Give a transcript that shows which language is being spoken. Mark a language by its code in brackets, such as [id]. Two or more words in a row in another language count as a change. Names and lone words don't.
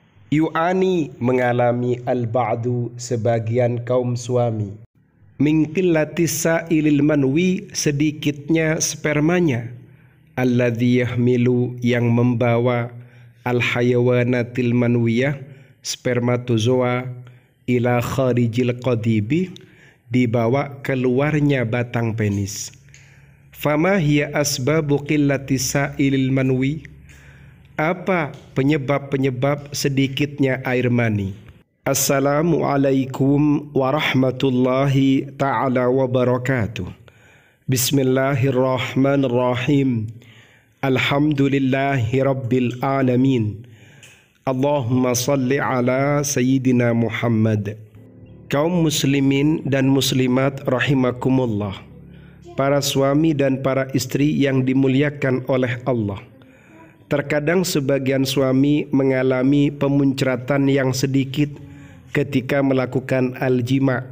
[id] Yu'ani mengalami al-ba'du sebagian kaum suami. [ar] من قلة السائل المنوي [id] sedikitnya spermanya. [ar] الذي يحمل [id] yang membawa [ar] الحيوانات المنوية spermatozoa إلى خارج القضيب [id] dibawa keluarnya batang penis. [ar] فما هي أسباب قلة السائل المنوي? [id] Apa penyebab-penyebab sedikitnya air mani? [ar] السلام عليكم ورحمة الله تعالى وبركاته. بسم الله الرحمن الرحيم. الحمد لله رب العالمين. اللهم صل على سيدنا محمد. [id] Kaum muslimin dan muslimat rahimakumullah. Para suami dan para istri yang dimuliakan oleh Allah. Terkadang sebagian suami mengalami pemuncratan yang sedikit ketika melakukan al-jima'.